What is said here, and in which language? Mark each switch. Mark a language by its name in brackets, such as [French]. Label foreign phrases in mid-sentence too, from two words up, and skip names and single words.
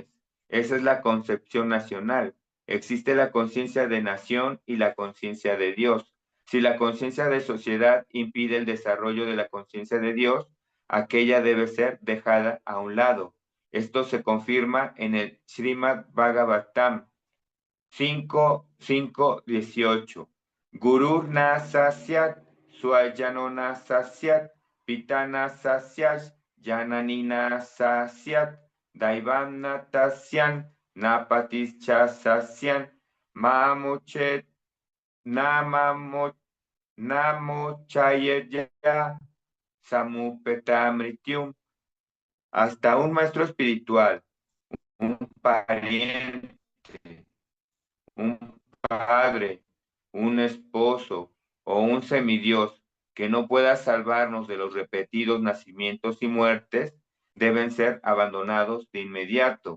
[Spanish] Esa es la concepción nacional. Existe la conciencia de nación y la conciencia de Dios. Si la conciencia de sociedad impide el desarrollo de la conciencia de Dios, aquella debe ser dejada a un lado. Esto se confirma en el Srimad Bhagavatam 5:18. [Sanskrit] गुरु न सस्यात्, स्वयनो न सस्यात्, पितन सस्यात्, जननिन सस्यात्, दैवम् न तस्यान्, नपतिश्च सस्यान्, ममोचेत्, नमोचयय, समुपेत मृत्युम्. [Spanish] Hasta un maestro espiritual, un pariente, un padre, un esposo o un semidios que no pueda salvarnos de los repetidos nacimientos y muertes deben ser abandonados de inmediato.